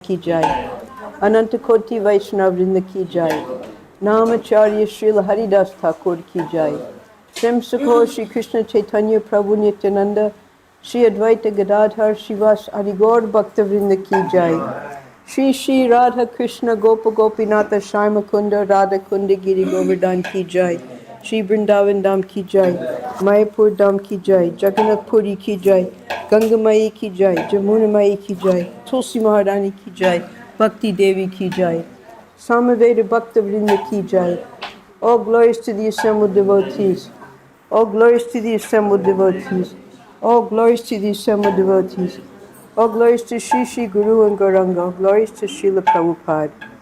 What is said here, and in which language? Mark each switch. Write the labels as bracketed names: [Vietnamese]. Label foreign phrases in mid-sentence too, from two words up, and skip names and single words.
[Hindi] की जाय, अनंत कोटि वैष्णव वृंद की जाय, नामाचार्य श्रील हरिदास ठाकुर की जाय, श्रीम सुखो श्री कृष्ण चैतन्य प्रभु नित्यानंद, श्री अद्वैत गदाधर श्रीवास हरिगौर भक्त वृंद की जाय, श्री श्री राधा कृष्ण गोप गोपीनाथ श्याम कुंड राधा कुंड गिरि गोवर्धन की जाय, श्री वृंदावन धाम की जाय, मायापुर धाम की जाय, जगन्नाथपुरी की जाय, गंगामयी की जाय, जमुनामयी की जाय, तुलसी महारानी की जाय, भक्ति देवी की जाय, समवेद भक्त वृंद की जय. [English] All glories to the assembled devotees. All glories to the assembled devotees. All glories to the assembled devotees. All glories to Shri Shri Guru and Gauranga. All glories to Srila Prabhupada.